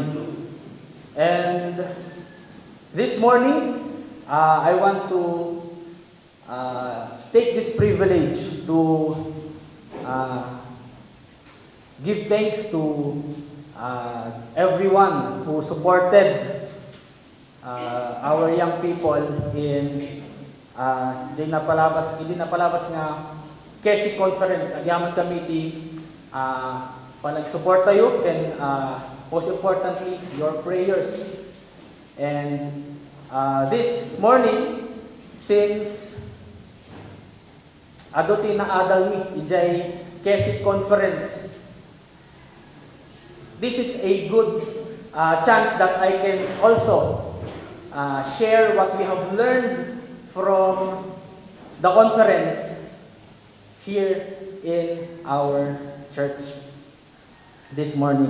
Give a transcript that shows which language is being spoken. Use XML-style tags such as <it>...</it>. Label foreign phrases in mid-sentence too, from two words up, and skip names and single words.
<en>And this morning, I want to take this privilege to give thanks to everyone who supported our young people in</en> <ilo>hindi napalabas nga</ilo> <en>KESI conference.</en> <ilo>Agyaman kami ti panag-support tayo</ilo> <en>and most importantly, your prayers. And this morning, since</en> <ilo>adotin na adal mi ijay</ilo> <en>KESI conference, this is a good chance that I can also share what we have learned from the conference here in our church this morning.</en>